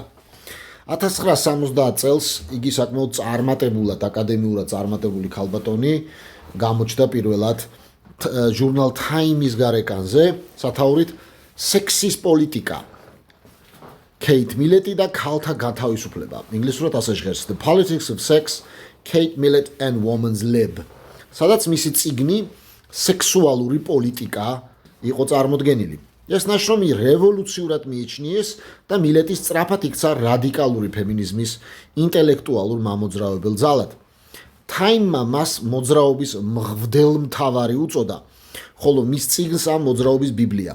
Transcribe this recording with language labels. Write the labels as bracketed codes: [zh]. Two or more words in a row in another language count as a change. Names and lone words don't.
[ka] 1970 წელს იგი საკმაოდ წარმატებულად, აკადემიურად წარმატებული ქალბატონი გამოჩნდა პირველად ჟურნალ Time-ის გარეკანზე, სათაურით სექსის პოლიტიკა. კეით მილეტი და ქალთა გათავისუფლება. ინგლისურად ასე ჟღერს The Politics of Sex, Kate Millett and Women's Lib. სადაც მისი წიგნი სექსუალური პოლიტიკა იყო წარმოდგენილი. ეს ნაშრომი რევოლუციურად მიიჩნიეს და მილეტის სწრაფად იქცა რადიკალური ფემინიზმის ინტელექტუალურ მამოძრავებელ ძალად. Time-მა მას მოძრაობის მღვდელმთავარი უწოდა, ხოლო მის წიგნს ამ მოძრაობის ბიბლია.